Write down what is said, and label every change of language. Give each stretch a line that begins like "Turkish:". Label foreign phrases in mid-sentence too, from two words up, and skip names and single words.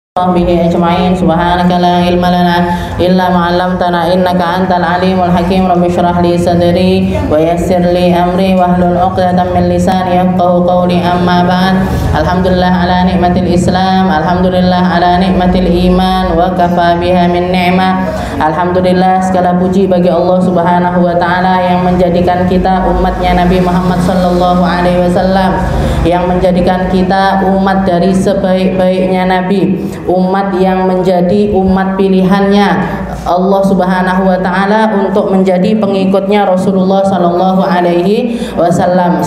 Arabic: به أجمعين. سبحانك لا علم لنا إلا ما علمتنا إنك أنت العليم الحكيم. رب اشرح لي صدري ويسر لي أمري واحلل عقدة من لساني يفقهوا قولي. أما بعد. الحمد لله على نعمة الإسلام الحمد لله على نعمة الإيمان, وكفى بها من نعمة.
Indonesian: Alhamdulillah, segala puji bagi Allah
Arabic: سبحانه وتعالى
Indonesian: yang menjadikan kita umatnya Nabi Muhammad
Arabic: صلى الله عليه وسلم,
Indonesian: yang menjadikan kita umat dari sebaik-baiknya Nabi, umat yang menjadi umat pilihannya Allah
Arabic: سبحانه وتعالى
Indonesian: untuk menjadi pengikutnya Rasulullah
Arabic: صلى الله عليه وسلم.